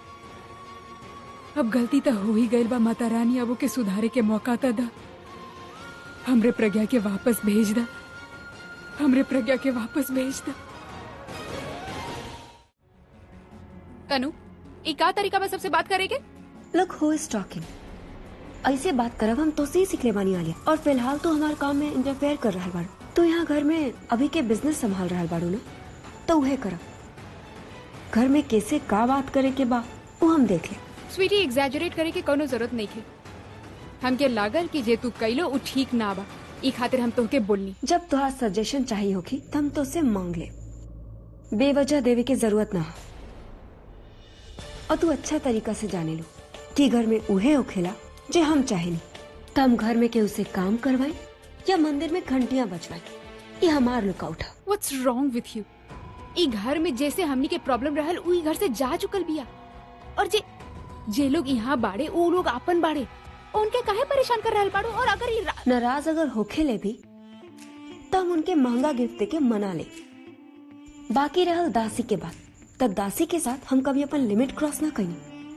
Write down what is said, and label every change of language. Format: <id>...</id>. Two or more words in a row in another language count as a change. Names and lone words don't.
<bho>अब गलती तो हो ही गई बा माता रानी, अब के सुधारे के मौका तो दा। हमरे प्रज्ञा के वापस भेज दा, हमरे प्रज्ञा के वापस भेज दा। तनु, ई का तरीका बा सबसे बात करेगे?</bho> <en>Look who is talking.</en> <bho>ऐसे बात करब हम तो से ही सीखले बानी आलिया। और फिलहाल तो हमारे काम में इंटरफेयर कर रहा बाड़ू। तो यहाँ घर में अभी के बिजनेस संभाल रहा बाड़ू ना, तो उहे करब। घर में कैसे का बात करे के बा वो हम देख ले। स्वीटी, एग्जैजरेट करे के कोनो जरूरत नहीं थी। हमके लागल कि जे तू कैलो उ ठीक ना बा, ई खातिर हम तोहके बोलनी। जब तुहार सजेशन चाहिए होगी तो हम तो से मांग ले, बेवजह देवे के जरूरत ना। और तू अच्छा तरीका से जाने लो कि घर में उहे होखेला जे हम चाहेनी। तो हम घर में के उसे काम करवाए या मंदिर में घंटियां बजवाए, ये हमार लुकआउट है।</bho> <en>What's wrong with you?</en> <bho>ई घर में जैसे हमनी के प्रॉब्लम रहल उही घर से जा चुकल बिया। और जे लोग यहाँ बाड़े वो लोग आपन बाड़े, उनके काहे परेशान कर रहल बाड़ो? और अगर ये नाराज अगर होखेले भी तो हम उनके महंगा गिफ्ट देके मना ले। बाकी रहल दासी के बात, तब दासी के साथ हम कभी अपन लिमिट क्रॉस ना करें।</bho>